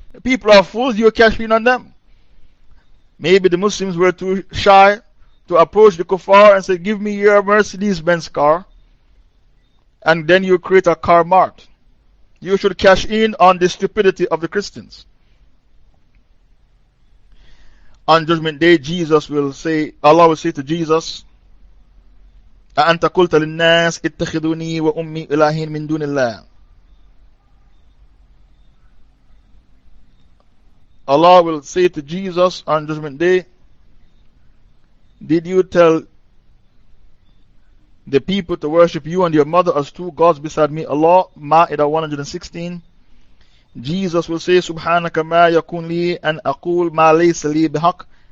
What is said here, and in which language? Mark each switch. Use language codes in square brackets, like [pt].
[en] People are fools, you cash in on them. Maybe the Muslims were too shy to approach the kuffar and say, give me your Mercedes-Benz car, and then you create a car mart. You should cash in on the stupidity of the Christians. On Judgment Day, Allah will say to Jesus, [ar] أَأَنْتَ قُلْتَ لِلنَّاسِ اتَّخِذُونِي وَأُمِّي إِلَهِينَ مِن دُونِ اللَّهِ. [en] Allah will say to Jesus on Judgment Day, did you tell the people to worship you and your mother as two gods beside me? [ar] Allah, Ma'idah 116. [en] Jesus will say, [ar] Subhanaka ma yakun li an aqul ma laysa li bihaq.